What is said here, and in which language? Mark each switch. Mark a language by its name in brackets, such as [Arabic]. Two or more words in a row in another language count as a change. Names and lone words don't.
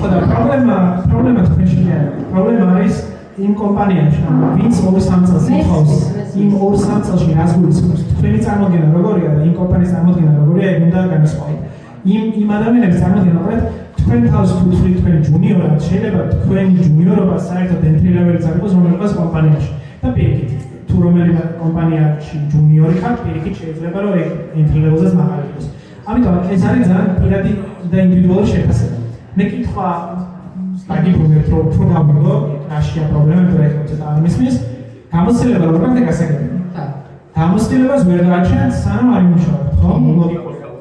[Georgian] ხო და პრობლემა თქვენში არის. პრობლემა არის იმ კომპანიაში, ვინც 2-3 წელს ითხოვს, იმ 2-3 წელში რას გულისხმობს? თქვენი წარმოდგენა როგორია და იმ კომპანიის წარმოდგენა როგორია, ეგ უნდა განსხვავოთ. იმ ადამიანების წარმოდგენა უბრალოდ თქვენ თავს თუ თქვენ ჯუნიორად შეიძლება თქვენი ჯუნიორობა საერთოდ [English] entry level- [Georgian] იც არ იყოს რომელიმე კომპანიაში. და პირიქით, თუ რომელიმე კომპანიაში ჯუნიორი ხარ, პირიქით შეიძლება რომ ეგ [English] entry level- [Georgian] ზეც მაღალი იყოს. ამიტომ ეს არის ძალიან პირადი და ინდივიდუალური შეფასება. მე კითხვა დაგიბრუნეთ რომ უფრო გამიგო, რაშია პრობლემა, თუ ეხლა ცოტა არ მისმის, გამოცდილება როგორ უნდა გასაგებია? და გამოცდილებას ვერ გააჩენთ, სანამ არ იმუშავებთ, ხო? ლოგიკურად.